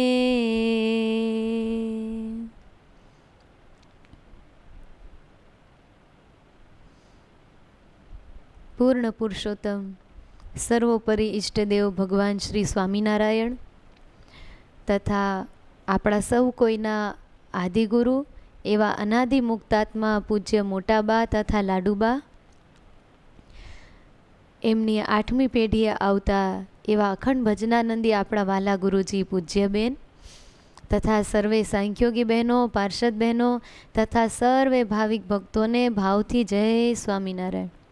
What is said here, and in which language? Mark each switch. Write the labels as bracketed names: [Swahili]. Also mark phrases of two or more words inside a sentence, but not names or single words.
[Gujarati] પૂર્ણ પુરુષોત્તમ સર્વોપરિ ઇષ્ટદેવ ભગવાન શ્રી સ્વામીનારાયણ તથા આપણા સૌ કોઈના આદિગુરુ એવા અનાદિ મુક્તાત્મા પૂજ્ય મોટાબા તથા લાડુબા, એમની 8મી પેઢીએ આવતા એવા અખંડ ભજનાનંદી આપણા વાલા ગુરુજી પૂજ્યબેન તથા સર્વે સાંખ્યોગી બહેનો, પાર્ષદ બહેનો તથા સર્વે ભાવિક ભક્તોને ભાવથી જય સ્વામિનારાયણ।